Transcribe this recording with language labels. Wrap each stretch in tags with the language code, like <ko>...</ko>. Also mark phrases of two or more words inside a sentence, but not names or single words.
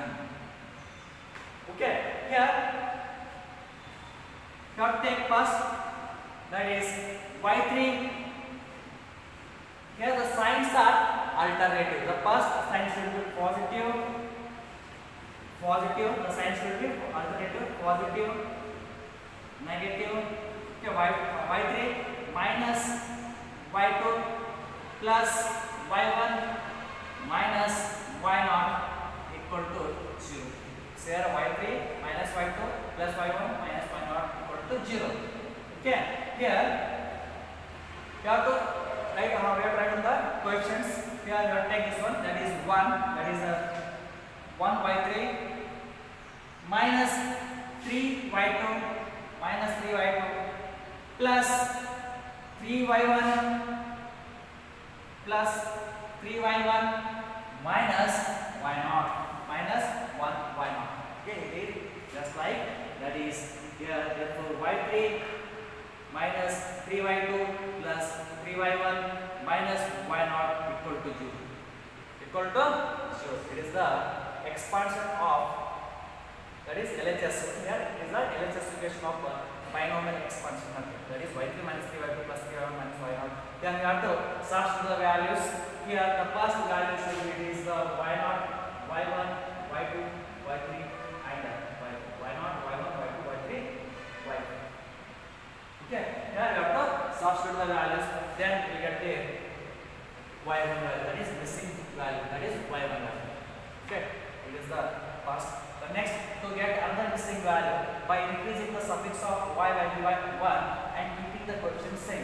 <en>Okay, here you have to take first, that is y3. Here the signs are alternative. The first sign should be positive, the sign should be alternative, positive, negative. Okay, y3 minus y2 plus y1 minus y0 equal to 0. So here y3 minus y2 plus y1 minus y0 equal to 0. Okay, here you have to write the coefficients. Here you have to take this one, that is 1, that is 1 by 3 minus 3y2 plus 3y1 plus 3y1 minus y0 minus 1y0. Okay, it is just like that is here. Therefore y3 minus 3y2 plus 3y1 minus y0 equal to 0. It is the expansion of, that is LHS. Here it is the LHS equation of binomial expansion method. That is y3 minus 3y2 plus 3y1 minus y0. Then we have to search the values. Here the first value should be, it is the y0, y1, y2, y3 and y4. y0, y1, y2, y3, y4. Okay, here we have to substitute the values. Then we get the y1 value, that is missing value, that is y1 value. Okay, it is the first. The next, to get another missing value by increasing the suffix of y value by 1 and keeping the coefficient same.</en>